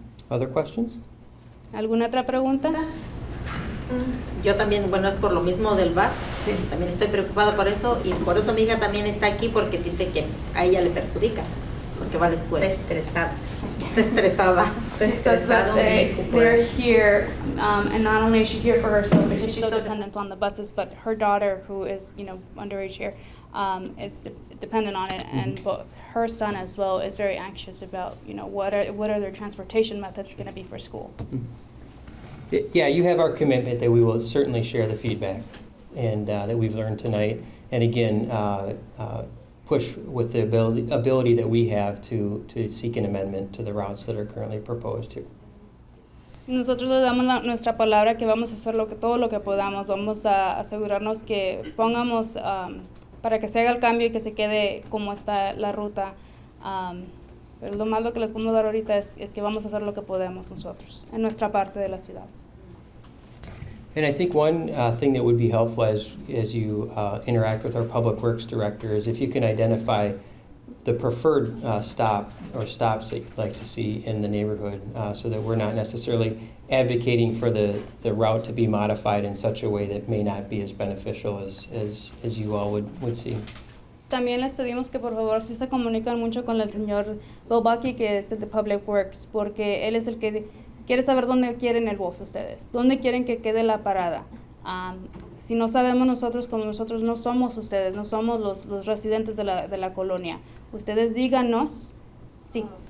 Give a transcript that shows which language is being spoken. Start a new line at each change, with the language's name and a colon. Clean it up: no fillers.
English: Other questions?
Spanish: ¿Alguna otra pregunta? Yo también, bueno, es por lo mismo del VAS, sí. También estoy preocupada por eso y por eso mi hija también está aquí porque dice que a ella le perjudica, porque va a la escuela. Está estresada. Está estresada. Está estresado.
English: They're here, and not only is she here for herself, but she's so dependent on the buses, but her daughter, who is, underage here, is dependent on it, and both her son as well is very anxious about, what are their transportation methods going to be for school. Yeah, you have our commitment that we will certainly share the feedback and that we've learned tonight. And again, push with the ability that we have to seek an amendment to the routes that are currently proposed here.
Spanish: Nosotros le damos nuestra palabra que vamos a hacer todo lo que podamos. Vamos a asegurarnos que pongamos para que se haga el cambio y que se quede como está la ruta. Pero lo más que les podemos dar ahorita es que vamos a hacer lo que podemos nosotros en nuestra parte de la ciudad.
English: And I think one thing that would be helpful as you interact with our Public Works Director is if you can identify the preferred stops that you'd like to see in the neighborhood so that we're not necessarily advocating for the route to be modified in such a way that may not be as beneficial as you all would see.
Spanish: También les pedimos que por favor si se comunican mucho con el señor Bill Bucky, que es el de Public Works, porque él es el que quiere saber dónde quieren el bus ustedes, dónde quieren que quede la parada. Si no sabemos nosotros, como nosotros no somos ustedes, no somos los residentes de la colonia, ustedes díganos, sí.